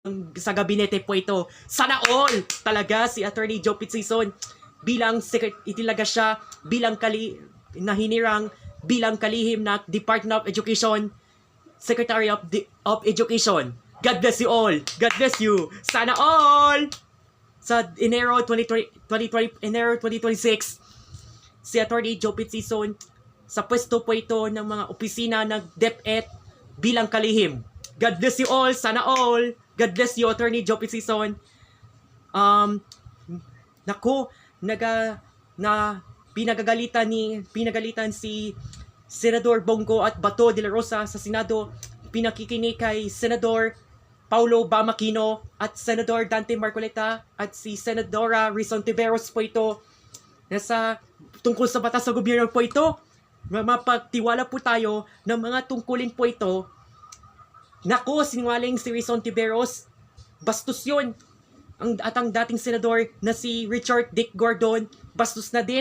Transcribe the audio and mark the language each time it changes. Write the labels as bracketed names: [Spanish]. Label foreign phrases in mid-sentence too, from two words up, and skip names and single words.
[Filipino] sa gabinete po ito. Sana all talaga si Attorney Joe Pizzison bilang itilaga siya bilang nahinirang bilang kalihim na Department of Education, [English] Secretary of Education. God bless you all. God bless you. [Filipino] Sana all. Sa Enero 2026, si Attorney Joe Pizzison sa pwesto po ito ng mga opisina ng DepEd bilang kalihim. [English] God bless you all. [Filipino] Sana all. [English] God bless you, Attorney Joe Pizzison. [Filipino] Pinagagalitan si Senador Bongo at Bato de la Rosa sa Senado. Pinakikinig kay Senador Paulo Bamakino at Senador Dante Marcoleta at si Senadora Rizon Tiveros po ito. Tungkol sa batas sa gobyerno po ito. Mapagtiwala po tayo ng mga tungkulin po ito. Naku, sinungaling si Rizon Tiveros. Bastos yun. At ang dating senador na si Richard Dick Gordon, bastos na din.